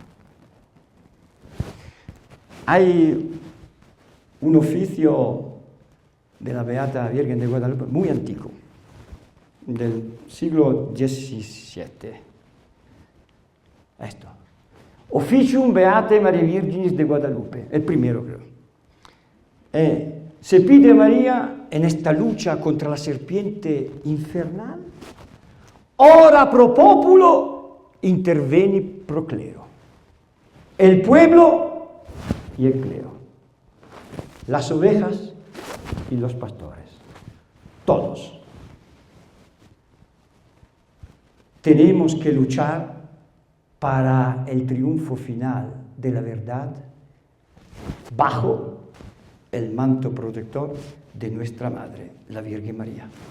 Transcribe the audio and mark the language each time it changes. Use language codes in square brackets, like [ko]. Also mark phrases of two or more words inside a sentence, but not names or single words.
[es] Hay un oficio de la Beata Virgen de Guadalupe muy antiguo, del siglo XVII. Esto. Officium Beatae Mariae Virginis de Guadalupe, el primero creo. Se pide a María en esta lucha contra la serpiente infernal, [la] ora pro populo interveni pro clero. [es] El pueblo y el clero. Las ovejas y los pastores. Todos. Tenemos que luchar para el triunfo final de la verdad bajo el manto protector de nuestra Madre, la Virgen María.